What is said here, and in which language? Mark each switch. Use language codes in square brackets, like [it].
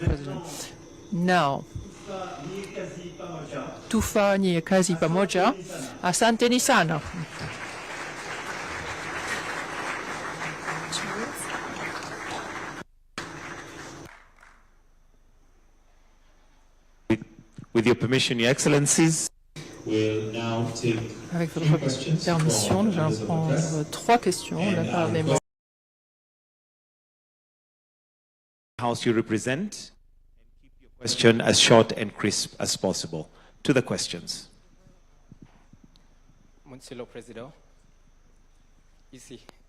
[sw] President. Now, tufa ni kazi pamoja. Asanteni sana. [en] With your permission, Your Excellencies, we'll now take [fr] Avec votre permission, nous allons prendre 3 questions de la part des membres. [en] House you represent, and keep your question as short and crisp as possible. To the questions. [fr] Monsieur le Président, ici.